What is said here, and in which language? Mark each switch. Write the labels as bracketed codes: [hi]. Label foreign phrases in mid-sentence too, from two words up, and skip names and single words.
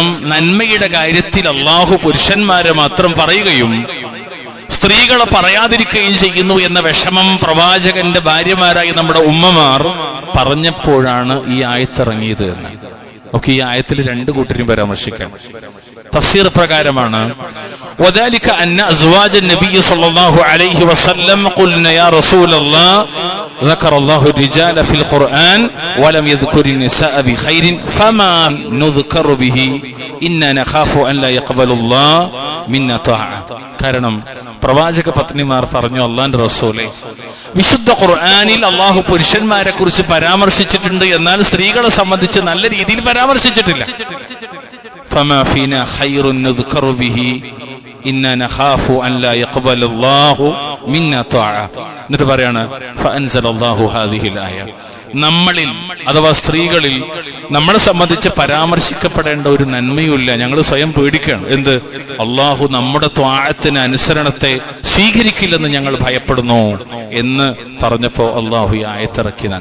[ml] നന്മയുടെ കാര്യത്തിൽ അള്ളാഹു പുരുഷന്മാരെ മാത്രം പറയുകയും സ്ത്രീകളെ പറയാതിരിക്കുകയും ചെയ്യുന്നു എന്ന വിഷമം പ്രവാചകന്റെ ഭാര്യമാരായി നമ്മുടെ ഉമ്മമാർ പറഞ്ഞപ്പോഴാണ് ഈ ആയത്തിറങ്ങിയത് എന്ന്. നമുക്ക് ഈ ആയത്തിൽ രണ്ട് കൂട്ടരും പരാമർശിക്കാം. തഫ്സീർ പ്രകാരമാണ് [ar] وذلك أن أزواج النبي صلى الله عليه وسلم قلنا يا رسول الله ذكر الله الرجال في القرآن ولم يذكر النساء بخير فما نذكر به إنا نخاف أن لا يقبل الله منا طاعة. [ml] കാരണം പ്രവാചക പത്നിമാർ പറഞ്ഞു, അള്ളാന്റെ റസൂലേ, വിശുദ്ധ ഖുർആനിൽ അള്ളാഹു പുരുഷന്മാരെ കുറിച്ച് പരാമർശിച്ചിട്ടുണ്ട്, എന്നാൽ സ്ത്രീകളെ സംബന്ധിച്ച് നല്ല രീതിയിൽ പരാമർശിച്ചിട്ടില്ല. [ar] فما فينا خير نذكر به إنا نخاف أن لا يقبل الله منا طاعة. [ml] എന്നിട്ട് പറയാണ് [ar] فأنزل الله هذه الآية. [ml] നമ്മളിൽ അഥവാ സ്ത്രീകളിൽ നമ്മളെ സംബന്ധിച്ച് പരാമർശിക്കപ്പെടേണ്ട ഒരു നന്മയുമില്ല. ഞങ്ങൾ സ്വയം പേടിക്കുകയാണ്. എന്ത്? അള്ളാഹു നമ്മുടെ ത്വാഅത്തിന് അനുസരണത്തെ സ്വീകരിക്കില്ലെന്ന് ഞങ്ങൾ ഭയപ്പെടുന്നു എന്ന് പറഞ്ഞപ്പോ അള്ളാഹു ഈ ആയത്തിറക്കിയതാണ്.